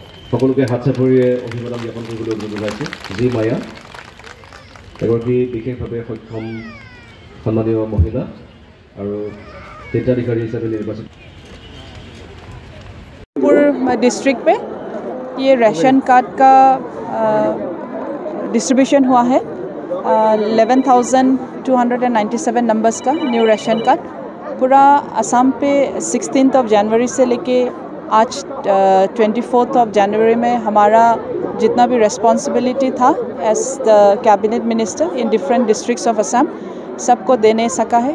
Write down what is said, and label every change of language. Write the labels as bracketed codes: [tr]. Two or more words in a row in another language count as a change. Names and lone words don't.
[as] সকলোকে হাত চাপৰিয়ে অভিবাদন জ্ঞাপন কৰিবলৈ অনুৰোধ জনাইছোঁ। জি মায়া এগৰাকী বিশেষভাৱে সক্ষম সন্মানীয় মহিলা আৰু হিতাধিকাৰী হিচাপে নিৰ্বাচিত। [hi] डिस्ट्रिक्ट पे ये राशन कार्ड का डिस्ट्रीब्यूशन हुआ है 11,297 नंबर्स का [en] new ration card [hi] पूरा असम पे 16 जनवरी से लेके आज 24 जनवरी में हमारा जितना भी रिस्पॉन्सिबिलिटी था [en] as the cabinet minister in different districts of Assam [hi] सबको देने सका है।